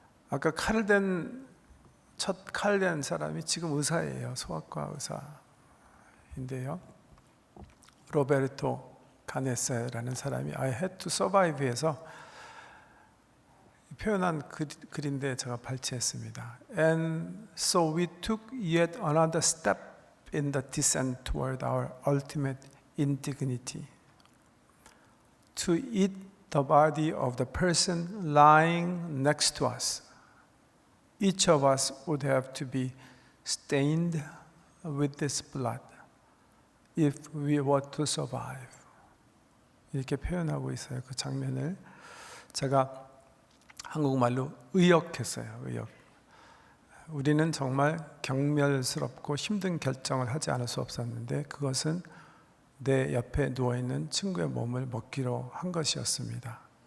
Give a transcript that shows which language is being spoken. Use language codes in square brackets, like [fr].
[ko] 아까 첫 칼 댄 사람이 지금 의사예요. 소아과 의사인데요. 로베르토 가네스라는 사람이 I had to survive에서 표현한 글인데 제가 발췌했습니다. [en] And so we took yet another step in the descent toward our ultimate indignity. To eat the body of the person lying next to us. Each of us would have to be stained with this blood if we were to survive. [ko] 이렇게 표현하고 있어요. 그 장면을 제가 한국말로 의역했어요. 의역. 우리는 정말 경멸스럽고 힘든 결정을 하지 않을 수 없었는데 그것은 내 옆에 누워있는 친구의 몸을 먹기로 한 것이었습니다.